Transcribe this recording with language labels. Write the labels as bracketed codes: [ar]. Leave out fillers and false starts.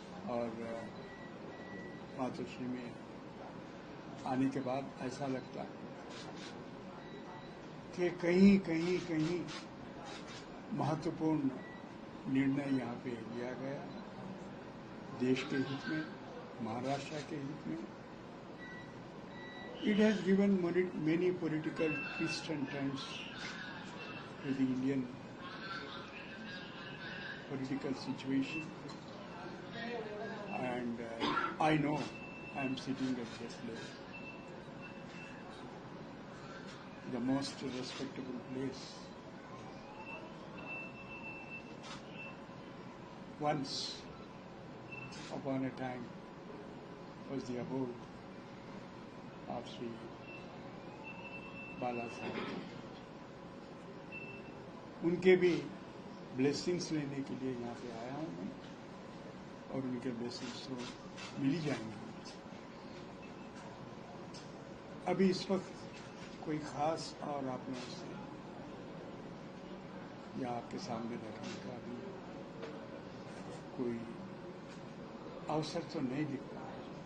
[hi] और मातोश्री में आने के बाद ऐसा लगता है कि कहीं कहीं कहीं महत्वपूर्ण निर्णय यहाँ पे लिया गया देश के हित में, महाराष्ट्र के हित में. [en] It has given many political twists and turns to the Indian political situation, and I know I am sitting at this place, the most respectable place. Once upon a time was the abode of Sri Bala Sahib. [hi] उनके भी blessings लेने के लिए यहाँ पे आया हूँ मैं, और उनके ब्लेसिंग्स तो मिल ही जाएंगे. अभी इस वक्त कोई खास और आप लोगों से या आपके सामने रखने का भी कोई अवसर तो नहीं दिख रहा है.